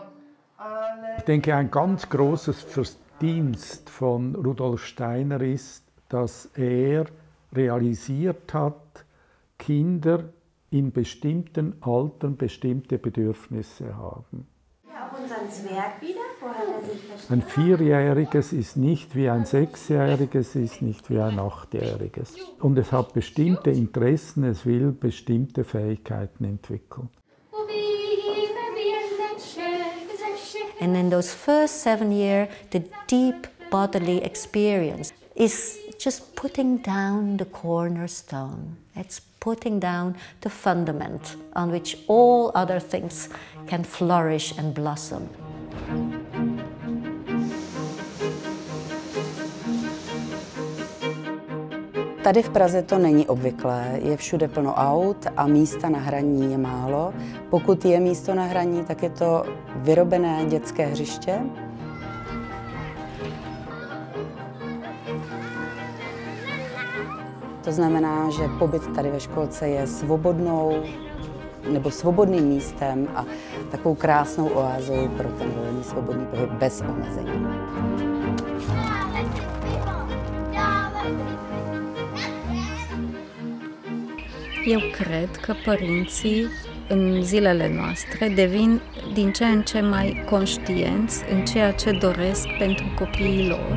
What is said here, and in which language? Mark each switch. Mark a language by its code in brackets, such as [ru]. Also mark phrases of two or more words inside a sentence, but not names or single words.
[de] Ich denke, ein ganz großes Verdienst von Rudolf Steiner ist, dass er realisiert hat, Kinder in bestimmten Altern bestimmte Bedürfnisse haben. Ein Vierjähriges ist nicht wie ein Sechsjähriges, ist nicht wie ein Achtjähriges. Und es hat bestimmte Interessen, es will bestimmte Fähigkeiten entwickeln. [en] And in those first 7 years, the deep bodily experience is just putting down the cornerstone. It's putting down the fundament on which all other things can flourish and blossom. [cs] Tady v Praze to není obvyklé, je všude plno aut a místa na hraní je málo. Pokud je místo na hraní, tak je to vyrobené dětské hřiště. To znamená, že pobyt tady ve školce je svobodným místem a takovou krásnou oázou pro ten volný svobodný pohyb bez omezení. [ro] Eu cred că părinții în zilele noastre devin din ce în ce mai conștienți în ceea ce doresc pentru copiii lor.